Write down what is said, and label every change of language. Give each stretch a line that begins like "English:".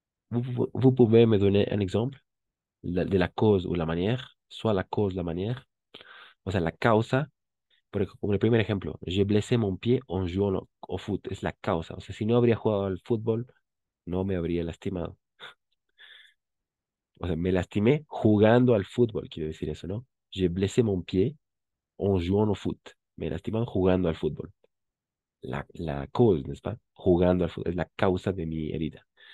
French: Vous pouvez me donner un exemple de la cause o la manière, soit la cause, la manière,
Spanish: o sea, la causa. Como el primer ejemplo,
French: je blessé mon pied en jouant au foot,
Spanish: es la causa. O sea, si no habría jugado al fútbol, no me habría lastimado. O sea, me lastimé jugando al fútbol, quiero decir eso, ¿no?
French: J'ai blessé mon pied en jouant au foot.
Spanish: Me he lastimado jugando al fútbol.
French: La cause, n'est-ce pas?
Spanish: Jugando al fútbol, es la causa de mi herida.